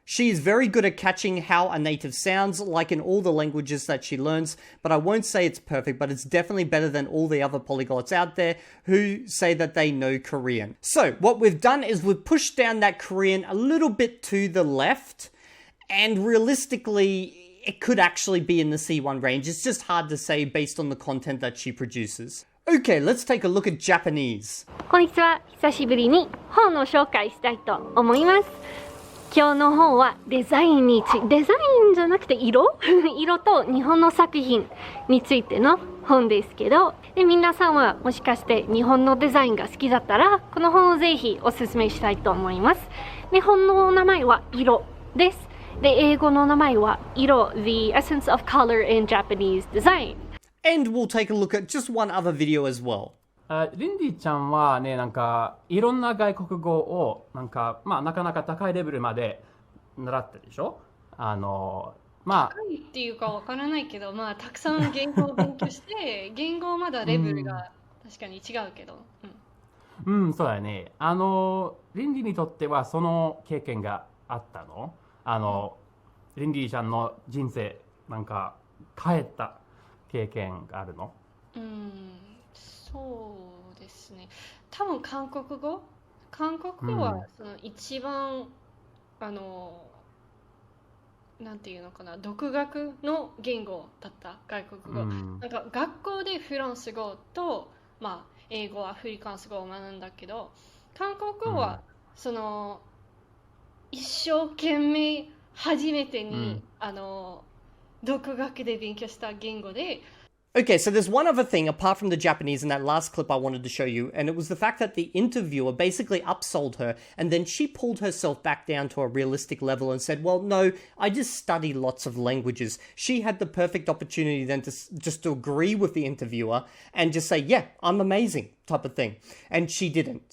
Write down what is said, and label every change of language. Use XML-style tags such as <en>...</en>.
<en>She is very good at catching how a native sounds, like in all the languages that she learns, but I won't say it's perfect, but it's definitely better than all the other polyglots out there who say that they know Korean. So what we've done is we've pushed down that Korean a little bit to the left, and realistically it could actually be in the C1 range. It's just hard to say based on the content that she produces. Okay, let's take a look at Japanese.</en> <ja>こんにちは。久しぶりに本を紹介したいと思います。今日の本はデザインじゃなくて色と日本の作品についての本ですけど、で皆さんはもしかして日本のデザインが好きだったらこの本をぜひおすすめしたいと思います。で本の名前は色です。で英語の名前は色 The Essence of Color in Japanese Design.</ja> <en>And we'll take a look at just one other video as well.</en> <ja>リンディちゃんはね、なんかいろんな外国語をなかなか高いレベルまで習ったでしょ。高いっていうかわからないけど、たくさん言語を勉強して言語まだレベルが確かに違うけど、そうだよね。リンディにとってはその経験があったの？リンディちゃんの人生なんか変えた経験があるの？そうですね。多分韓国語はその一番なんていうのかな、独学の言語だった外国語。なんか学校でフランス語と英語、アフリカンス語を学んだけど、韓国語はその一生懸命初めてに独学で勉強した言語で。</ja> <en>Okay, so there's one other thing apart from the Japanese in that last clip I wanted to show you, and it was the fact that the interviewer basically upsold her, and then she pulled herself back down to a realistic level and said, well, no, I just study lots of languages. She had the perfect opportunity then to just to agree with the interviewer and just say, yeah, I'm amazing, type of thing. And she didn't.</en>